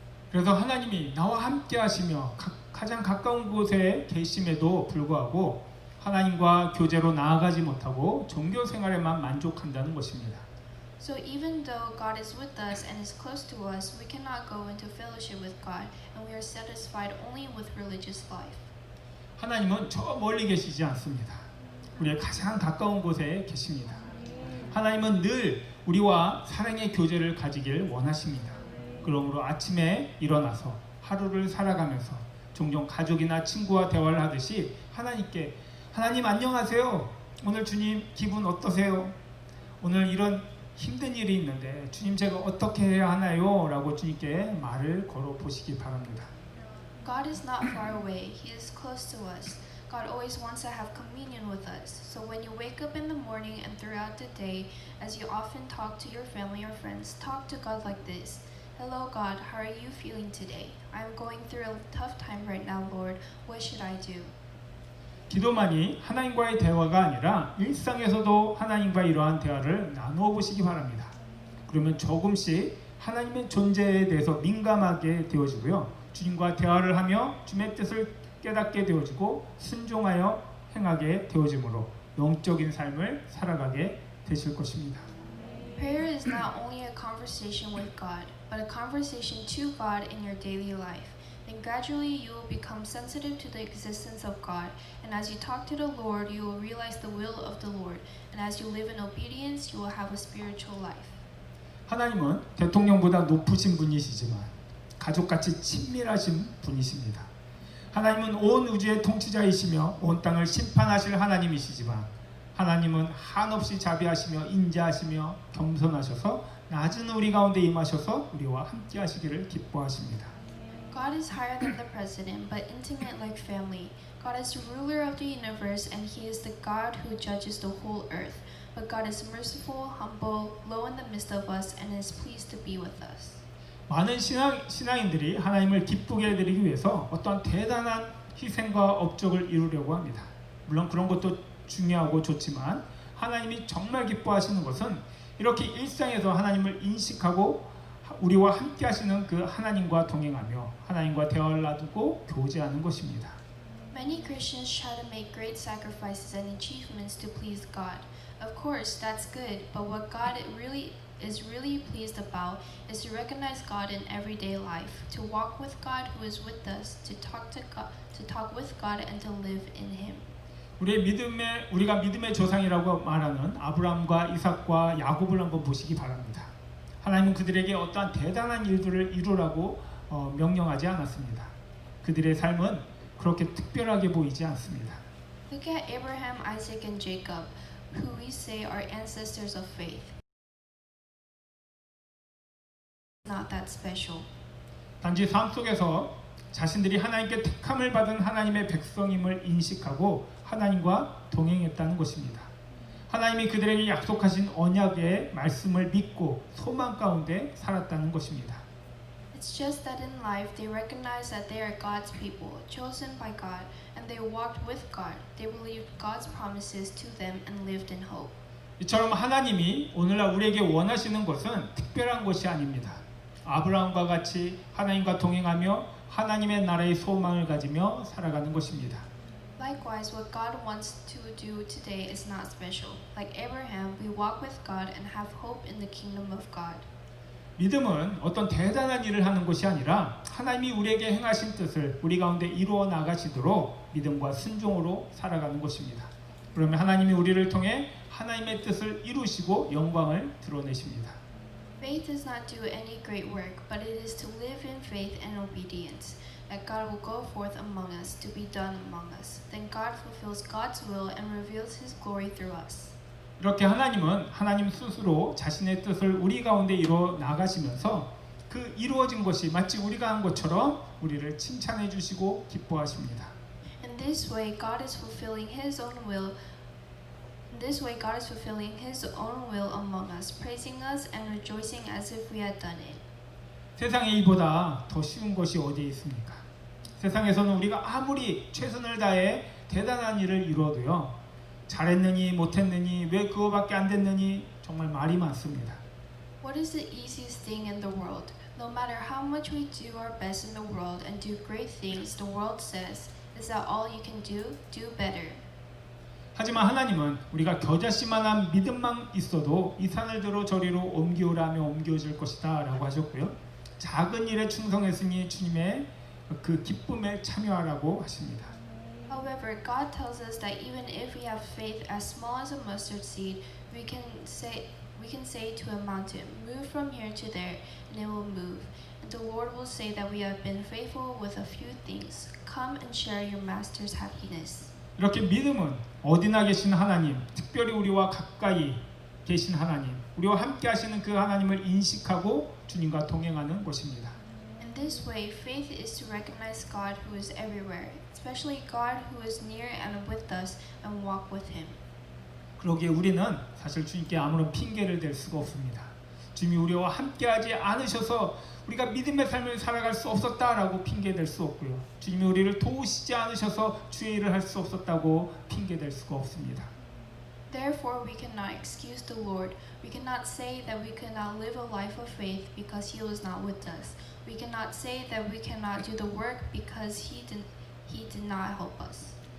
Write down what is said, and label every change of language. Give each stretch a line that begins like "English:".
Korean: 그래서 하나님이 나와 함께 하시며 가장 가까운 곳에 계심에도 불구하고 하나님과 교제로 나아가지 못하고 종교 생활에만 만족한다는 것입니다.
English: So even though God is with us and is close to us, we cannot go into fellowship with God, and we are satisfied only with religious life.
Korean: 하나님은 저 멀리 계시지 않습니다. 우리의 가장 가까운 곳에 계십니다. 하나님은 늘 우리와 사랑의 교제를 가지길 원하십니다. 그러므로 아침에 일어나서 하루를 살아가면서 종종 가족이나 친구와 대화를 하듯이 하나님께 하나님 안녕하세요. 오늘 주님 기분 어떠세요? 오늘 이런 힘든 일이 있는데 주님 제가 어떻게 해야 하나요? 라고 주님께 말을 걸어 보시기 바랍니다.
English: God is not far away. He is close to us. God always wants to have communion with us. So when you wake up in the morning and throughout the day, as you often talk to your family or friends, talk to God like this. Hello God, how are you feeling today? I'm going through a tough time right now, Lord. What should I do?
Korean: 기도만이 하나님과의 대화가 아니라 일상에서도 하나님과 이러한 대화를 나누어 보시기 바랍니다. 그러면 조금씩 하나님의 존재에 대해서 민감하게 되어지고요. 주님과 대화를 하며 주님의 뜻을 깨닫게 되어지고 순종하여 행하게 되어지므로 영적인 삶을 살아가게 되실 것입니다.
English: Prayer is not only a conversation with God, but a conversation to God in your daily life. Then gradually you will become sensitive to the existence of God, and as you talk to the Lord, you will realize the will of the Lord, and as you live in obedience, you will have a spiritual life.
Korean: 하나님은 대통령보다 높으신 분이시지만 가족같이 친밀하신 분이십니다. 하나님은 온 우주의 통치자이시며 온 땅을 심판하실 하나님이시지만 하나님은 한없이 자비하시며 인자하시며 겸손하셔서 낮은 우리 가운데 임하셔서 우리와 함께 하시기를 기뻐하십니다.
English: God is higher than the president, but intimate like family. God is the ruler of the universe, and He is the God who judges the whole earth. But God is merciful, humble, low in the midst of us, and is pleased to be with us.
Korean: 많은 신앙인들이 하나님을 기쁘게 해드리기 위해서 어떤 대단한 희생과 업적을 이루려고 합니다. 물론 그런 것도 중요하고 좋지만 하나님이 정말 기뻐하시는 것은 이렇게 일상에서 하나님을 인식하고 우리와 함께 하시는 그 하나님과 동행하며 하나님과 대화를 나누고 교제하는 것입니다.
English: Many Christians try to make great sacrifices and achievements to please God. Of course, that's good, but what God is really pleased about is to recognize God in everyday life, to walk with God who is with us, to talk with God and to live in Him.
Korean: 우리가 믿음의 조상이라고 말하는 아브라함과 이삭과 야곱을 한번 보시기 바랍니다. 하나님은 그들에게 어떠한 대단한 일들을 이루라고 명령하지 않았습니다. 그들의 삶은 그렇게 특별하게 보이지 않습니다.
English: Look at Abraham, Isaac, and Jacob, who we say are ancestors of faith. Not that special.
Korean: 단지 삶 속에서 자신들이 하나님께 택함을 받은 하나님의 백성임을 인식하고 하나님과 동행했다는 것입니다. 하나님이 그들에게 약속하신 언약의 말씀을 믿고 소망 가운데 살았다는 것입니다.
English: It's just that in life they recognize that they are God's people, chosen by God, and they walked with God. They believed God's promises to them and lived in hope.
Korean: 이처럼 하나님이 오늘날 우리에게 원하시는 것은 특별한 것이 아닙니다. 아브라함과 같이 하나님과 동행하며 하나님의 나라의 소망을 가지며 살아가는 것입니다.
English: Likewise, what God wants to do today is not special. Like Abraham, we walk with God and have hope in the kingdom of God.
Korean: 믿음은 어떤 대단한 일을 하는 것이 아니라 하나님이 우리에게 행하신 뜻을 우리 가운데 이루어 나가시도록 믿음과 순종으로 살아가는 것입니다. 그러면 하나님이 우리를 통해 하나님의 뜻을 이루시고 영광을 드러내십니다.
English: Faith does not do any great work, but it is to live in faith and obedience, that God will go forth among us to be done among us. Then God fulfills God's will and reveals His glory through us.
Korean: 이렇게 하나님은 하나님 스스로 자신의 뜻을 우리 가운데 이루어 나가시면서 그 이루어진 것이 마치 우리가 한 것처럼 우리를 칭찬해 주시고 기뻐하십니다.
English: In this way, God is fulfilling His own will. In this way, God is fulfilling His own will among us, praising us and rejoicing as if we had done it.
Korean: 세상에 이보다 더 쉬운 것이 어디에 있습니까? 세상에서는 우리가 아무리 최선을 다해 대단한 일을 이루어도요, 잘했느니 못했느니 왜 그거밖에 안 됐느니 정말 말이 많습니다.
English: What is the easiest thing in the world? No matter how much we do our best in the world and do great things, the world says, is that all you can do? Do better.
Korean: 하지만 하나님은 우리가 겨자씨만한 믿음만 있어도 이 산을 들어 저리로 옮기오라며 옮겨질 것이다 라고 하셨고요. 작은 일에 충성했으니 주님의 그 기쁨에 참여하라고 하십니다.
English: However, God tells us that even if we have faith as small as a mustard seed, we can say to a mountain, move from here to there, and it will move. And the Lord will say that we have been faithful with a few things. Come and share your master's happiness.
Korean: 이렇게 믿음은 어디나 계신 하나님, 특별히 우리와 가까이 계신 하나님, 우리와 함께 하시는 그 하나님을 인식하고 주님과 동행하는 것입니다.
English: In this way, faith is to recognize God who is everywhere, especially God who is near and with us, and walk with Him.
Korean: 그러기에 우리는 사실 주님께 아무런 핑계를 댈 수가 없습니다. 주님이 우리와 함께하지 않으셔서 우리가 믿음의 삶을 살아갈 수 없었다라고 핑계댈 수 없고요. 주님이 우리를 도우시지 않으셔서 주의 일을 할 수 없었다고 핑계댈 수가 없습니다.
English: Therefore, we cannot excuse the Lord. We cannot say that we could not live a life of faith because He was not with us. We cannot say that we cannot do the work because He did not help us.